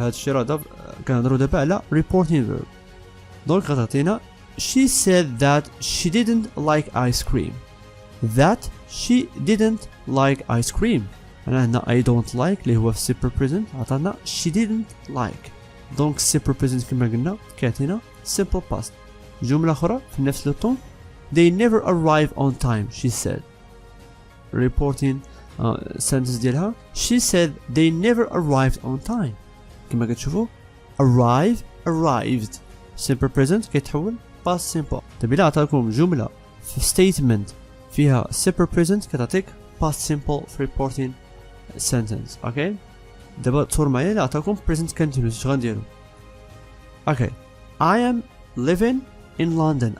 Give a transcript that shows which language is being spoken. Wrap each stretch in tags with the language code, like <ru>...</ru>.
<ar>هاد الشي راه كنهضرو دابا على reporting verb. دونك غتعطينا</ar> <en>she said that she didn't like ice cream. that she didn't like ice cream.</en> <ar>أنا هنا</ar> <en>I don't like</en> <ar>اللي هو في</ar> <en>simple present</en> <ar>عطانا</ar> <en>she didn't like.</en> <ar>دونك simple present كما قلنا كيعطينا simple past. جملة أخرى في نفس الطون</ar> <en>they never arrive on time she said. reporting sentence</en> <ar>ديالها</ar> <en>she said they never arrived on time.</en> <ar>كما كتشوفوا</ar> <en>arrived simple present</en> <ar>كيتحول</ar> <en>past simple.</en> <ar>دابا إلا عطاكم جملة في statement فيها simple present كتعطيك past simple في reporting sentence. اوكي دابا تصور معايا إلا عطاكم present continuous اش غنديرو؟ اوكي</ar> <en>I am living in London.</en>